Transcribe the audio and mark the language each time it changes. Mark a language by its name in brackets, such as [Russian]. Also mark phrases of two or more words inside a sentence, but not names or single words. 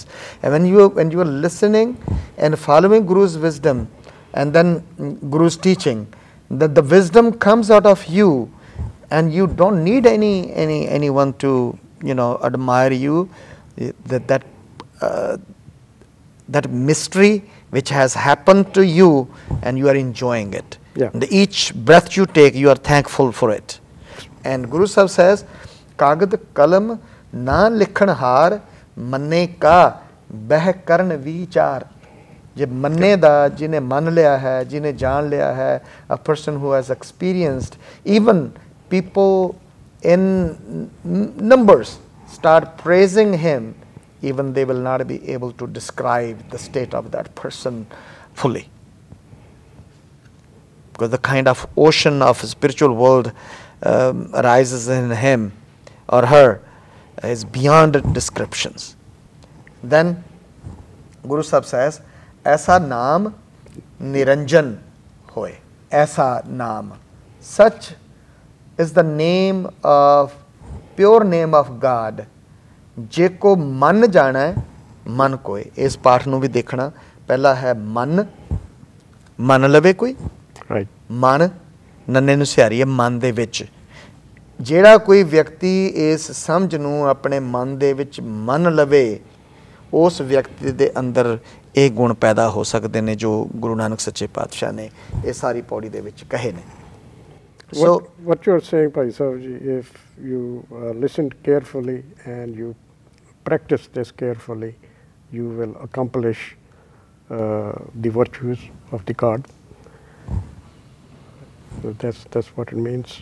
[English] And when you are listening and following Guru's wisdom and then Guru's teaching, that the wisdom comes out of you, and you don't need anyone to admire you. That mystery which has happened to you, and you are enjoying it. Yeah. And each breath you take, you are thankful for it. And Guru Sahib says, [Punjabi] ਕਾਗਦ ਕਲਮ ਨ ਲਿਖਣ ਹਾਰ ਮੰਨੇ ਕਾ ਬਹਿ ਕਰਨ ਵਿਚਾਰ. ਜੇ ਮੰਨੇ ਦਾ, ਜਿਨੇ ਮੰਨ ਲਿਆ ਹੈ, ਜਿਨੇ ਜਾਣ ਲਿਆ ਹੈ, [English] a person who has experienced, even people in numbers start praising him, even they will not be able to describe the state of that person fully. Because the kind of ocean of spiritual world arises in him or her is beyond descriptions. Then Guru Sahib says, [Punjabi] ਐਸਾ ਨਾਮ ਨਿਰੰਜਨ ਹੋਇ. ਐਸਾ ਨਾਮ. [English] Such is the name of, pure name of God. [Punjabi] ਜੇ ਕੋ ਮੰਨ ਜਾਣਾ ਹੈ, ਮੰਨ ਕੋਈ. ਇਸ ਪਾਰਟ ਨੂੰ ਭੀ ਦੇਖਣਾ। ਪਹਿਲਾ ਹੈ ਮੰਨ, ਮੰਨ ਲਵੇ ਕੋਈ. [English] Right. [Punjabi] ਮੰਨ, ਨੰਨੇ ਨੂੰ ਸਿਆਰੀ ਹੈ ਮੰਨ ਦੇ ਵਿਚ. ਜਿਹੜਾ ਕੋਈ ਵਿਅਕਤੀ ਇਸ ਸਮਝ ਨੂੰ ਆਪਣੇ ਮਨ ਦੇ ਵਿੱਚ ਮੰਨ ਲਵੇ, ਉਸ ਵਿਅਕਤੀ ਦੇ ਅੰਦਰ ਇਹ ਗੁਣ ਪੈਦਾ ਹੋ ਸਕਦੇ ਨੇ ਜੋ ਗੁਰੂ ਨਾਨਕ ਸੱਚੇ ਪਾਤਸ਼ਾਹ ਨੇ ਇਹ ਸਾਰੀ ਪੌੜੀ ਦੇ ਵਿੱਚ ਕਹੇ ਨੇ. [English] What you are saying, Bhai Sahib ji, if you listen carefully and you practice this carefully, you will accomplish the virtues of the God. So that's what it means.